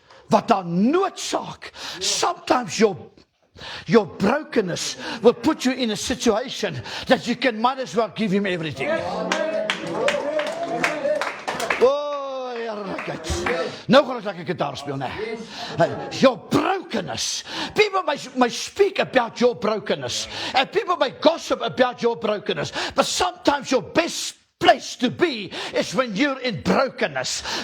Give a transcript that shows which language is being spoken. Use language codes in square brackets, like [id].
[af] Wat dan noodsaak, [en] sometimes your brokenness will put you in a situation that you can might as well give him everything. [af] Oh, heerlikheid. Nou gaan ek gitaar speel, nee. [en] Your brokenness. People may speak about your brokenness. And people may gossip about your brokenness. But sometimes your best place to be is when you're in brokenness.